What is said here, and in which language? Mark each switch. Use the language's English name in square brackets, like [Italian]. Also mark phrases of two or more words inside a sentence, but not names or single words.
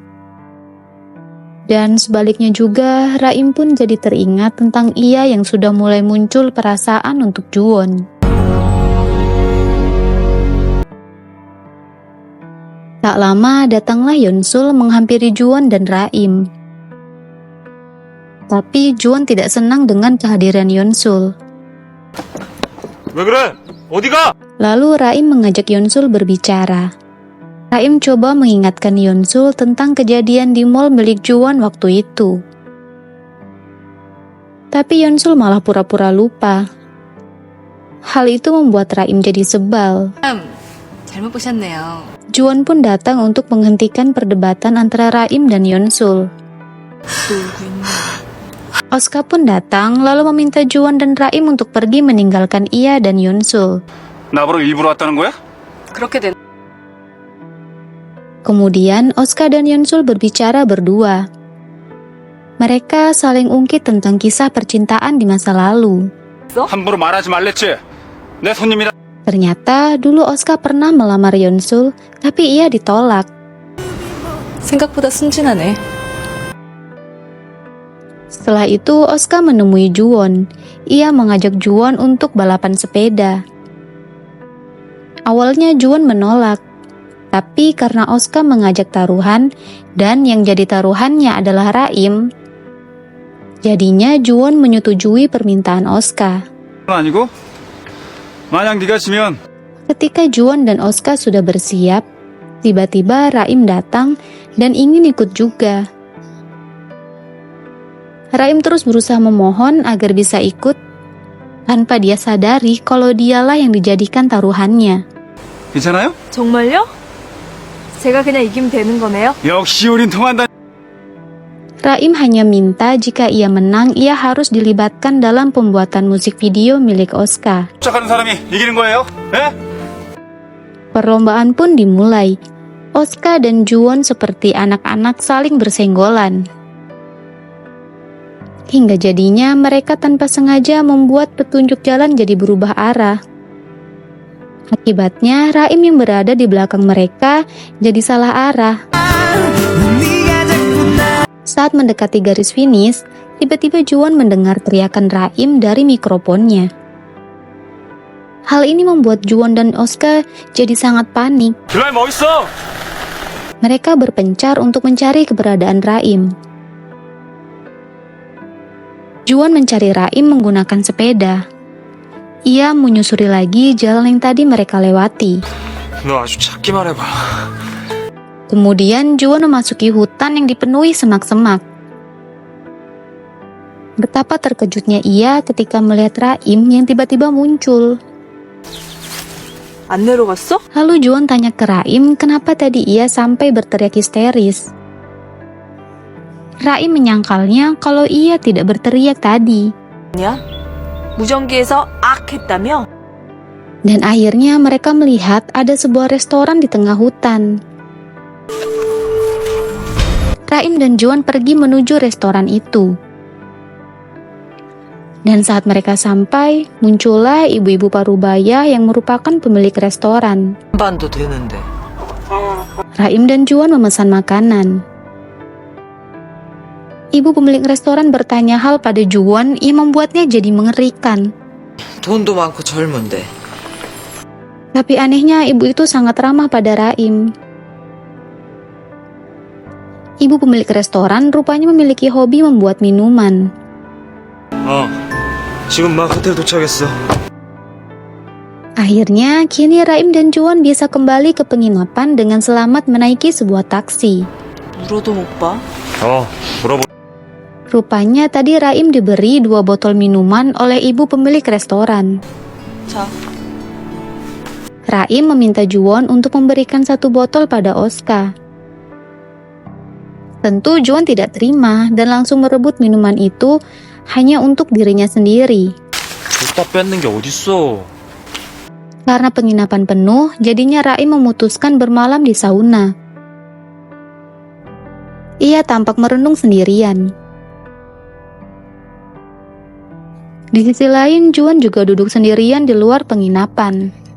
[Indonesian] Dan sebaliknya juga, Raim pun jadi teringat tentang ia yang sudah mulai muncul perasaan untuk Juwon. Tak lama datanglah Yeonsul menghampiri Juwon dan Raim. Tapi Juwon tidak senang dengan kehadiran Yeonsul. [Korean] 왜 그래? 어디 가? [Indonesian] Lalu Raim mengajak Yeonsul berbicara. Raim coba mengingatkan Yeonsul tentang kejadian di mall milik Juwon waktu itu. Tapi Yeonsul malah pura-pura lupa. Hal itu membuat Raim jadi sebal. [Korean] 잘못 보셨네요. [Indonesian] Juwon pun datang untuk menghentikan perdebatan antara Raim dan Yeonsul. Oska pun datang lalu meminta Juwon dan Raim untuk pergi meninggalkan ia dan Yeonsul. [Korean] 나보러 일부러 왔다는 거야? 그렇게 된 [Indonesian] Kemudian Oska dan Yeonsul berbicara berdua. Mereka saling ungkit tentang kisah percintaan di masa lalu. [Korean] 함부로 말하지 말랬지? 내 손님이라. [Indonesian] Ternyata dulu Oska pernah melamar Yeonsul, tapi ia ditolak. [Korean] 생각보다 순진하네. [Indonesian] Setelah itu Oska menemui Juwon. Ia mengajak Juwon untuk balapan sepeda. Awalnya Juwon menolak. Tapi karena Oska mengajak taruhan dan yang jadi taruhannya adalah Raim, jadinya Juwon menyetujui permintaan Oska. [Korean] 아니고? 만약 네가 지면 [Indonesian] Ketika Juwon dan Oska sudah bersiap, tiba-tiba Raim datang dan ingin ikut juga. Raim terus berusaha memohon agar bisa ikut, tanpa dia sadari kalau dialah yang dijadikan taruhannya. [Korean] 괜찮아요? 정말요? 제가 그냥 이기면 되는 거네요? 역시 우린 통한다. [Indonesian] Raim hanya minta jika ia menang, ia harus dilibatkan dalam pembuatan musik video milik Oska. [Korean] 쫓아가는 사람이 이기는 거예요? 예? [Indonesian] Perlombaan pun dimulai. Oska dan Juwon seperti anak-anak saling bersenggolan. Hingga jadinya mereka tanpa sengaja membuat petunjuk jalan jadi berubah arah. Akibatnya Raim yang berada di belakang mereka jadi salah arah. Saat mendekati garis finish, tiba-tiba Juwon mendengar teriakan Raim dari mikrofonnya. Hal ini membuat Juwon dan Oska jadi sangat panik. [Korean] 그라임 어딨어? [Indonesian] Mereka berpencar untuk mencari keberadaan Raim. Juwon mencari Raim menggunakan sepeda. Ia menyusuri lagi jalan yang tadi mereka lewati. [Korean] 너 아주 작기만 해봐. [Indonesian] Kemudian Juwon memasuki hutan yang dipenuhi semak-semak. Betapa terkejutnya ia ketika melihat Raim yang tiba-tiba muncul. [Korean] 안 내려갔어? [Indonesian] Lalu Juwon tanya ke Raim kenapa tadi ia sampai berteriak histeris. Raim menyangkalnya kalau ia tidak berteriak tadi. [Korean] 아니야? 무전기에서 악 했다며? [Indonesian] Dan akhirnya mereka melihat ada sebuah restoran di tengah hutan. Raim dan Juwon pergi menuju restoran itu. Dan saat mereka sampai, muncullah ibu-ibu parubaya yang merupakan pemilik restoran. [Korean] 반도 되는데. [Indonesian] Raim dan Juwon memesan makanan. Ibu pemilik restoran bertanya hal pada Juwon yang membuatnya jadi mengerikan. [Korean] 돈도 많고 젊은데. [Indonesian] Tapi anehnya ibu itu sangat ramah pada Raim. Ibu pemilik restoran rupanya memiliki hobi membuat minuman. [Korean] 지금 막 호텔 도착했어. [Indonesian] Akhirnya, kini Raim dan Juwon bisa kembali ke penginapan dengan selamat menaiki sebuah taksi. [Korean] 물어도 못 봐? 물어보. [Indonesian] Rupanya tadi Raim diberi 2 botol minuman oleh ibu pemilik restoran. [Korean] 자, [Indonesian] Raim meminta Juwon untuk memberikan 1 botol pada Oska. Tentu Juwon tidak terima dan langsung merebut minuman itu hanya untuk dirinya sendiri. [Korean] 줬다 뺏는 게 어딨어. [Indonesian] Karena penginapan penuh, jadinya Raim memutuskan bermalam di sauna. Ia tampak merenung sendirian. Di sisi lain, Juwon juga duduk sendirian di luar penginapan.